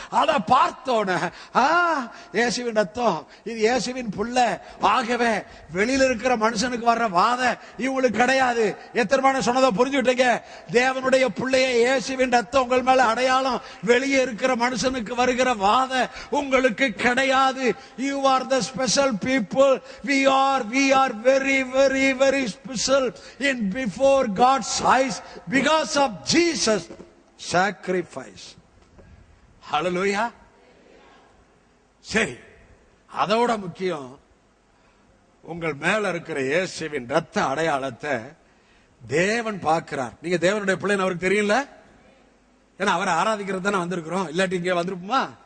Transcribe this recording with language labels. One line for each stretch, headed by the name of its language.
Tamil: அதை பார்த்தோன இயேசுவின் ரத்தம், இது இயேசுவின் புள்ள. ஆகவே வெளியில இருக்கிற மனுஷனுக்கு வர்ற வாத இவங்களுக்கு கிடையாது. எத்தனை சொன்னதை புரிஞ்சுட்டீங்க? தேவனுடைய பிள்ளைய இயேசுவின் ரத்தம் உங்கள் மேல அடையாளம். வெளியே இருக்கிற மனுஷனுக்கு வருகிற வாத உங்களுக்கு கிடையாது.
English: You are the special people. We are very very very special in before God's eyes because of Jesus sacrifice.
Tamil: ஹல்லேலூயா. சரி, அதோட முக்கியம், உங்கள் மேல இருக்கிற இயேசுவின் ரத்த அடையாளத்தை தேவன் பார்க்கிறார். நீங்க தேவனுடைய பிள்ளைன்னு அவருக்கு தெரியல. ஏன்னா அவரை ஆராதிக்கிறது தானே வந்திருக்கிறோம். இல்லாட்டி இங்கே வந்திருப்போமா?